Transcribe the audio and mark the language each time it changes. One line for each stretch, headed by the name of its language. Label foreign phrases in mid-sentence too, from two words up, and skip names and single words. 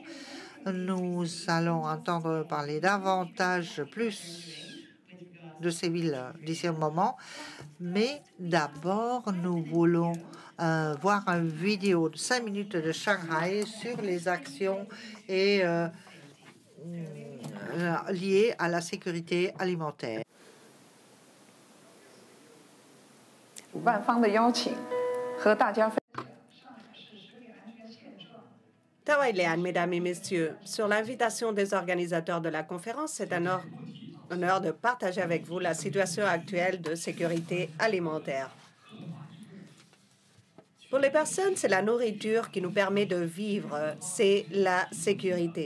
French: Nous allons entendre parler davantage plus de ces villes d'ici un moment. Mais d'abord, nous voulons voir une vidéo de 5 minutes de Shanghai sur les actions et liées à la sécurité alimentaire.
Chinese: 主办方的邀请和大家分
French: Tawailean, mesdames et messieurs, sur l'invitation des organisateurs de la conférence, c'est un honneur de partager avec vous la situation actuelle de sécurité alimentaire. Pour les personnes, c'est la nourriture qui nous permet de vivre, c'est la sécurité.